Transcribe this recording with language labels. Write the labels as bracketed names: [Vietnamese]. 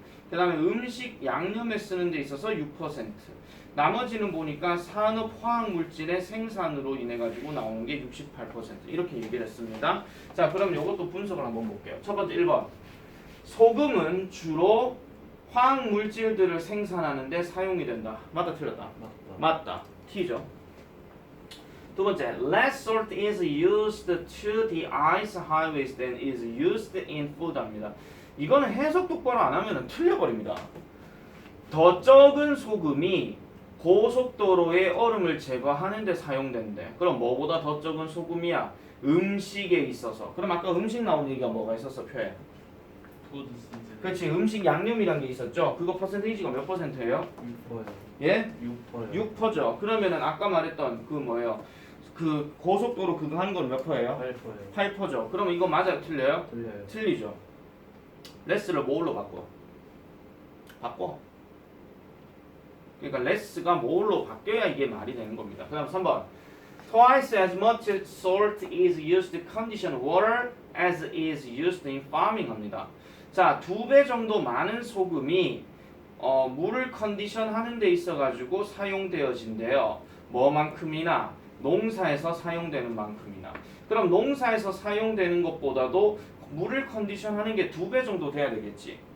[Korean] 그 다음에 음식 양념에 쓰는 데 있어서 6%. 나머지는 보니까 산업 화학물질의 생산으로 인해 가지고 나오는 게 68%. 이렇게 얘기를 했습니다. 자, 그럼 요것도 분석을 한번 볼게요. 첫 번째 1번. 소금은 주로 화학물질들을 생산하는 데 사용이 된다. 맞다, 틀렸다? 맞다. T죠. 두 번째, [English] less salt is used to de-ice highways than is used in food 합니다. [Korean] 이거는 해석 똑바로 안 하면 틀려버립니다. 더 적은 소금이 고속도로의 얼음을 제거하는 데 사용된대. 그럼 뭐보다 더 적은 소금이야? 음식에 있어서. 그럼 아까 음식 나온 얘기가 뭐가 있었어, 표에? 그렇지, 음식 양념이란 게 있었죠. 그거 퍼센테이지가 몇 %예요? 6%요. 예? 6%요. 6%죠. 그러면은 아까 말했던 그 뭐예요? 그 고속도로 그거 하는 건 몇 %예요? 8%요. 8%죠. 그럼 이거 맞아요? 틀려요? 틀려요. 틀리죠. 레스를 뭘로 바꿔? 바꿔. 그러니까 레스가 뭘로 바뀌어야 이게 말이 되는 겁니다. 그 다음 3번. [English] Twice as much salt is used to condition water as is used in farming 합니다. [Korean] 자, 2배 정도 많은 소금이 물을 컨디션 하는 데 있어 가지고 사용되어진대요. 뭐만큼이나? 농사에서 사용되는 만큼이나. 그럼 농사에서 사용되는 것보다도 물을 컨디션 하는 게 2배 정도 돼야 되겠지.